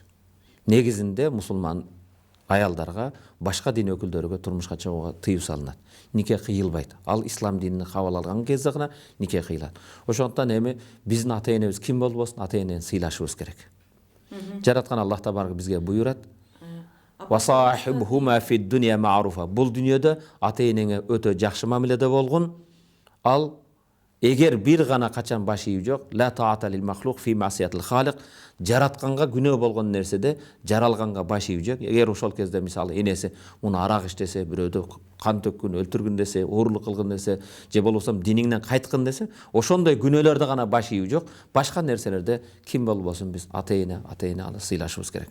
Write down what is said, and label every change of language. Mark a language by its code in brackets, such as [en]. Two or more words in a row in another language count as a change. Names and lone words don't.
[ky] Негизинде мусулман аялдарга, башка дин өкүлдөрүгө турмушка чыгууга тыюу салынат. Нике кыйылбайт. Ал ислам динин кабыл алган кезде гана нике кыйылат. Ошондуктан эми биздин ата-энебиз ким болбосун, ата-энени сыйлашыбыз керек. Жараткан Аллах Табарак бизге буйрат: [ar] "وصاحبهما في الدنيا معروفا." [ky] Бул дүйнөдө ата-энеңе өтө жакшы мамиледе болгон. Ал эгер бир гана качан баш ийүү жок, [ar] لا طاعة لمخلوق في معصية الخالق. [ky] Жаратканга күнөө болгон нерседе жаралганга баш ийүү жок. Эгер ошол кезде мисалы энеси муну арак иштесе, бирөөдө кан төккүн, өлтүргүн десе, оорлук кылгын десе, же болбосо диниңден кайткын десе, ошондой күнөөлөрдө гана баш ийүү жок. Башка нерселерде ким болбосун биз ата-эне алып сыйлашыбыз керек.